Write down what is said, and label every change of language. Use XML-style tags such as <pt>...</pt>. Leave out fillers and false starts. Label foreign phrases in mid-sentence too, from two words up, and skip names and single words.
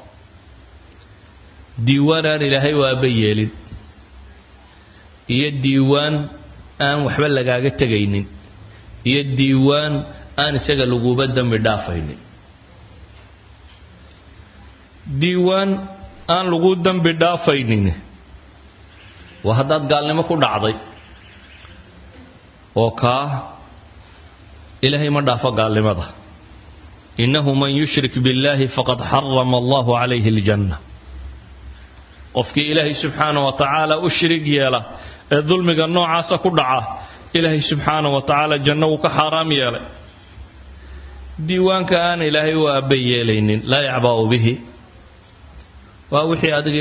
<so>diiwaan aan ilaahay waaba yeelin iyo diiwaan aan waxba lagaaga tegaynin iyo diiwaan aan isaga laguba dembi dhaafaynin diiwaan aan lagu dembi dhaafaynin waa haddaad gaalnimo ku dhacday oo kaa ilaahay ma dhaafo gaalnimada</so> <ar>إنه من يشرك بالله فقد حرم الله عليه الجنة</ar> <so>qofkii ilaahay</so> <ar>سبحانه وتعالى</ar> <so>u shirig yeela ee dulmiga noocaasa ku dhaca ilaahay</so> <ar>سبحانه وتعالى</ar> <so>janno wuu ka xaaraam yeelay diiwaanka aan ilaahay u aabba yeelaynin</so> <ar>لا يعبأ به</ar> <so>waa wixii adigiyo</so>